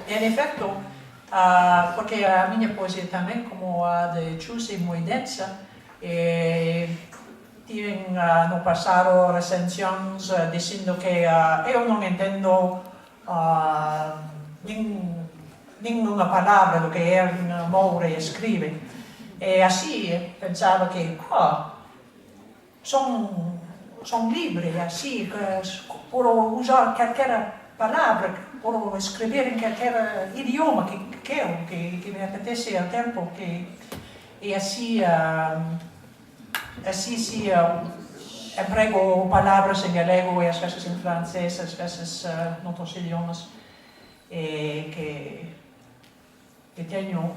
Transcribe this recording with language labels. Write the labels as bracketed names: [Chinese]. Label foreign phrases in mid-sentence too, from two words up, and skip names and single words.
[Galician] En efecto, porque a miña poesía tamén, como a de Chus, é moi densa, tiven no pasado recensións dicindo que eu non entendo ninguna palabra do que Moure escribe. E así pensaba que son libre, así, [Portuguese] posso usar qualquer palavra, posso escrever em qualquer idioma que quero, que me apetece ao tempo. E assim, se emprego palavras em galego e às vezes em francês, às vezes em outros idiomas que tenho.